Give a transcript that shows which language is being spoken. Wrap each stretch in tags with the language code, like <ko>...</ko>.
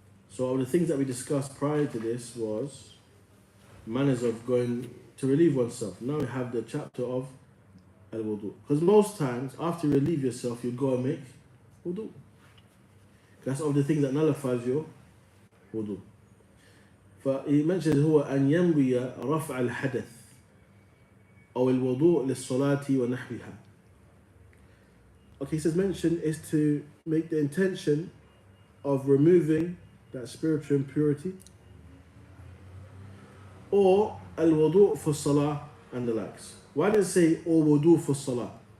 <en>So the things that we discussed prior to this was manners of going to relieve oneself. Now we have the chapter of Al-Wudu. Because most times after you relieve yourself, you go and make wudu. That's all the things that nullifies your wudu.</en> <ar>ف</ar> <en>he mentions</en> <ar>هو أن ينوي رفع الحدث أو الوضوء للصلاة ونحوها.</ar> <en>Okay, he says mention is to make the intention of removing that spiritual impurity, or al-wudu for salah and the likes. Why does it say or wudu for salah?</en>